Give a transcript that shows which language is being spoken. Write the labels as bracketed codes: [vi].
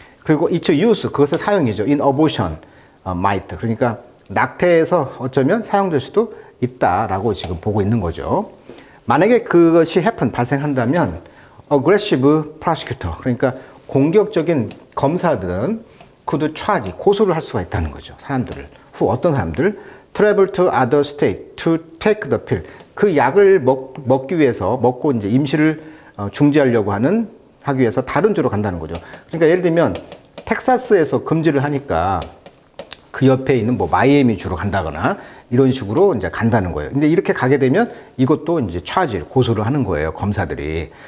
[ko] 그리고 [en] its use, [ko] 그것의 사용이죠. [en] in abortion, might, [ko] 그러니까 낙태에서 어쩌면 사용될 수도 있다라고 지금 보고 있는 거죠. 만약에 그것이 발생한다면 [en] aggressive prosecutor, [ko] 그러니까 공격적인 검사들은 [en] could charge, [ko] 고소를 할 수가 있다는 거죠. 사람들을. 어떤 사람들? [en] travel to other state to take the pill. [ko] 그 약을 먹기 위해서, 먹고 이제 임시를 중지하려고 하기 위해서 다른 주로 간다는 거죠. 그러니까 예를 들면 텍사스에서 금지를 하니까 그 옆에 있는 뭐 마이애미 주로 간다거나 이런 식으로 이제 간다는 거예요. 근데 이렇게 가게 되면 이것도 이제 차지, 고소를 하는 거예요, 검사들이.